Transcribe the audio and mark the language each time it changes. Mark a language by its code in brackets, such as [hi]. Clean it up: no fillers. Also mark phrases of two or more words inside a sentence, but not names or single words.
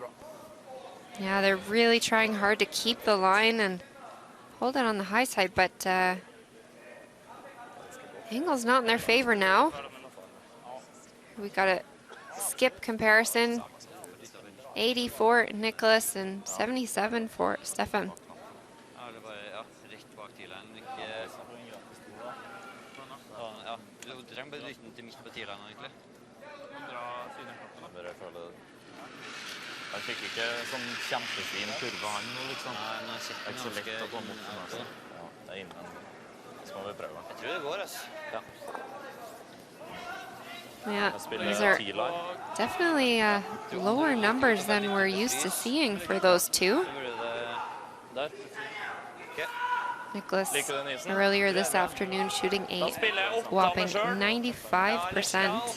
[en] Yeah, they're really trying hard to keep the line and hold it on the high side, but angle's not in their favor now. We got a skip comparison. 80 for Nicholas and 77 for Stefan. [no] Han fikk ikke sånn kjempefin kurve han nå, liksom. Det er ikke så lett å komme opp med seg. Ja, det er innen. Så må vi prøve. Jeg tror det går, altså. Ja. [en] Yeah, these are definitely lower numbers than we're used to seeing for those two. Nicholas earlier this afternoon shooting a whopping 95%.